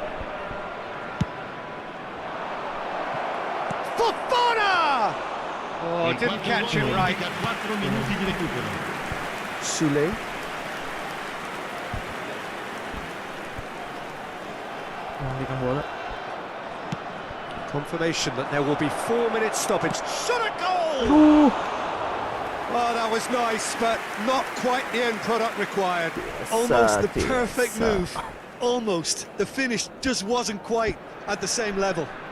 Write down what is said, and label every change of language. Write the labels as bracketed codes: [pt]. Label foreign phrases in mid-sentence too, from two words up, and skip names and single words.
[en] Fofana! Oh, [it] Il [en] didn't [it] quarto [en] catch [it] gol [en] it right. [it] indica 4 minuti di recupero. [id] Sule. Mengalihkan bola. [en] Confirmation that there will be 4 minutes stoppage. Shot a goal! Well, that was nice, but not quite the end product required. Almost the perfect move. Almost. The finish just wasn't quite at the same level.